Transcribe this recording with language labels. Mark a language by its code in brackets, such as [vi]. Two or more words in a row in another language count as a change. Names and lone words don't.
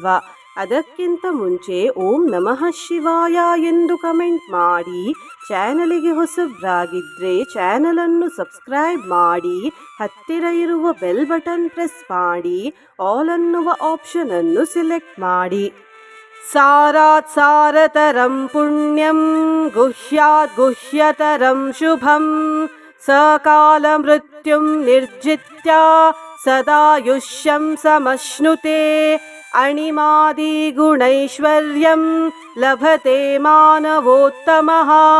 [kn] ಅದಕ್ಕಿಂತ ಮುಂಚೆ [sa] ಓಂ ನಮಃ ಶಿವಾಯ [kn] ಎಂದು ಕಮೆಂಟ್ ಮಾಡಿ. ಚಾನಲಿಗೆ ಹೊಸಬ್ರಾಗಿದ್ದರೆ ಚಾನಲನ್ನು ಸಬ್ಸ್ಕ್ರೈಬ್ ಮಾಡಿ, ಹತ್ತಿರ ಇರುವ [en] bell button press [kn] ಮಾಡಿ, ಆಲ್ ಅನ್ನುವ ಆಪ್ಷನ್ ಅನ್ನು ಸಿಲೆಕ್ಟ್ ಮಾಡಿ. [sa] ಸಾರಾತ್ ಸಾರತರಂ ಪುಣ್ಯಂ ಗುಹ್ಯಾತ್ ಗುಹ್ಯತರಂ ಶುಭಂ ಸಕಾಲ ಮೃತ್ಯುಂ ನಿರ್ಜಿತ್ಯ ಸದಾಯುಷ್ಯಂ ಸಮಶ್ನುತೆ ಅಣಿಮಾದಿ ಗುಣೈಶ್ವರ್ಯಂ ಲಭತೆ ಮಾನವೋತ್ತಮಃ.